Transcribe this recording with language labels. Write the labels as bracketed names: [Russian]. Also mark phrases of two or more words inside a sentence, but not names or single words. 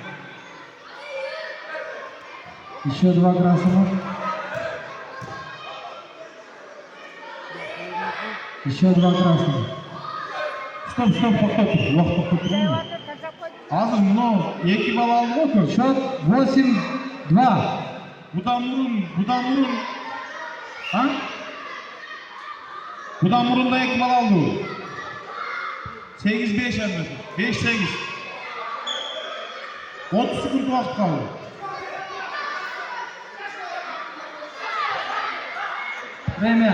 [Russian] Еще 2 Krasimov. Еще 2 Krasimov. [Uzbek] Stop, to'xtab tur. Vaqt to'xtab turaymi? Hozir buni 2 ball oldi-ku. [Russian] Счет 8-2. [Uzbek] Budan burun. Ha? Budan burunda 2 ball oldi u. 8-5 endi. 5-8. 30 sekund vaqt qoldi. [Russian] Время.